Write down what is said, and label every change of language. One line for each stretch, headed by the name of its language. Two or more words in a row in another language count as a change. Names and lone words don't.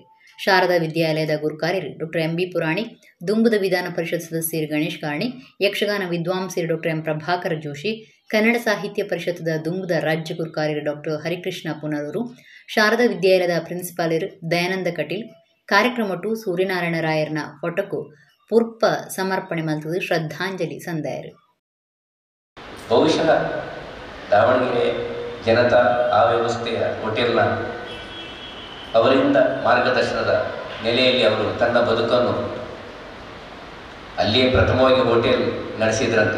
Tulu: ಶಾರದಾ ವಿದ್ಯಾಲಯದ ಗುರುಕಾರ್ಯರು ಡಾಕ್ಟರ್ ಎಂ ಬಿ ಪುರಾಣಿಕ್, ದುಂಬುದ ವಿಧಾನ ಪರಿಷತ್ ಸದಸ್ಯರು ಗಣೇಶ್ ಕಾರ್ಣಿ, ಯಕ್ಷಗಾನ ವಿದ್ವಾಂಸರು ಡಾಕ್ಟರ್ ಎಂ ಪ್ರಭಾಕರ ಜೋಶಿ, ಕನ್ನಡ ಸಾಹಿತ್ಯ ಪರಿಷತ್ದ ದುಂಬುದ ರಾಜ್ಯ ಗುರುಕಾರ್ಯರು ಡಾಕ್ಟರ್ ಹರಿಕೃಷ್ಣ ಪುನರೂರು, ಶಾರದಾ ವಿದ್ಯಾಲಯದ ಪ್ರಿನ್ಸಿಪಾಲರು ದಯಾನಂದ ಕಟೀಲ್ ಕಾರ್ಯಕ್ರಮಟ್ಟು ಸೂರ್ಯನಾರಾಯಣ ರಾಯರ್ನ ಫೋಟೋಕು ಪುರ್ಪ ಸಮರ್ಪಣೆ ಮಲ್ತದು ಶ್ರದ್ಧಾಂಜಲಿ ಸಂದಾಯರು.
Kannada: ಬಹುಶಃ ದಾವಣಗೆರೆ ಜನತಾ ಆ ವ್ಯವಸ್ಥೆಯ ಹೋಟೆಲ್ನ ಅವರಿಂದ ಮಾರ್ಗದರ್ಶನದ ನೆಲೆಯಲ್ಲಿ ಅವರು ತನ್ನ ಬದುಕನ್ನು ಅಲ್ಲಿಯೇ ಪ್ರಥಮವಾಗಿ ಹೋಟೆಲ್ ನಡೆಸಿದ್ರಂತೆ.